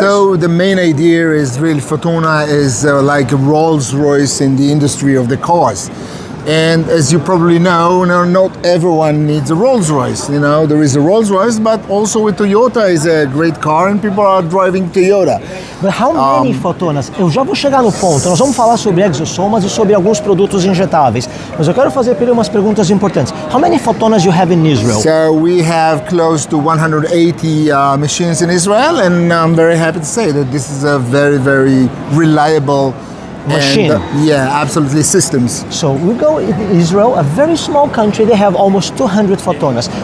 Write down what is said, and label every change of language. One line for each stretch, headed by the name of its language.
English: So the main idea is really Photona is like a Rolls-Royce in the industry of the cars. And as you probably know, not everyone needs a Rolls-Royce. You know, there is a Rolls-Royce, but also a Toyota is a great car and people are driving Toyota. But how many Photonas?
Portuguese: Eu já vou chegar no ponto. Nós vamos falar sobre EXOSSOMOS e sobre alguns produtos injetáveis. Mas eu quero fazer primeiro umas perguntas importantes.
English: How many Photonas you have in Israel? So we have close to 180 machines in Israel, and I'm very happy to say that this is a very, very reliable machine. And, absolutely systems. So we go in Israel, a very small country, they have almost 200 Photonas.